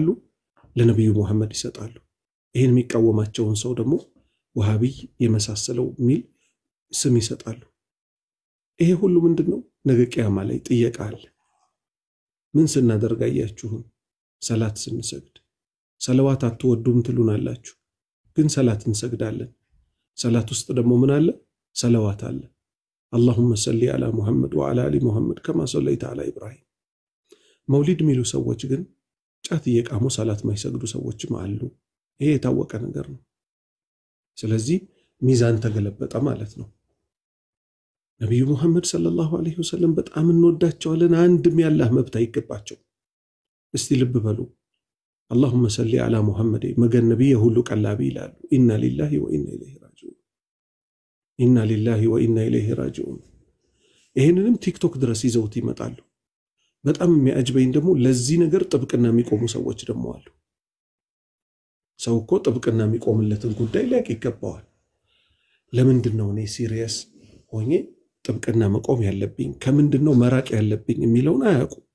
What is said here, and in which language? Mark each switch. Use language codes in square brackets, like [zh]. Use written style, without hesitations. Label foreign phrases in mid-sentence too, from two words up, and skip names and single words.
[am] ለነብዩ መሐመድ ይሰጣሉ። ይሄን የሚቃወማቸውን ሰው ደግሞ ወሃቢ የመሳሰለው ሚል ስም ይሰጣሉ። ይሄ ሁሉ ምንድነው? ነገ ቂያማ ላይ ጥየቃ አለ። ምን ስናደርግ አያችሁን? ሰላት ስንሰግድ ሰለዋት አትወዱም ትሉናላችሁ፣ ግን ሰላት እንሰግዳለን። ሰላት ውስጥ ደግሞ ምን አለ? ሰለዋት አለ። [ar] اللهم صل على محمد وعلى ال محمد كما صليت على ابراهيم። [am] መውሊድ የሚሉ ሰዎች ግን ጫት እየቃሙ ሰላት ማይሰግዱ ሰዎችም አሉ። ይሄ የታወቀ ነገር ነው። ስለዚህ ሚዛን ተገለበጠ ማለት ነው። ነብዩ መሐመድ [ar] صلى الله عليه وسلم [am] በጣም እንወዳቸዋለን። አንድም ያላህ መብት አይገባቸው። እስቲ ልብ በሉ። [ar] اللهم صل على محمد [am] መገን ነብይ ሁሉ ቀላቢ ይላሉ። [ar] إنا لله وإنا إليه راجعون፣ إنا لله وإنا إليه راجعون። [am] ይሄንንም ቲክቶክ ድረስ ይዘውት ይመጣሉ። በጣም የሚያጅበኝ ደግሞ ለዚህ ነገር ጥብቅና የሚቆሙ ሰዎች ደግሞ አሉ። ሰው እኮ ጥብቅና የሚቆምለትን ጉዳይ ሊያቅ ይገባዋል። ለምንድነው እኔ ሲሪየስ ሆኜ ጥብቅና መቆም ያለብኝ ከምንድነው መራቅ ያለብኝ የሚለውን አያውቁ።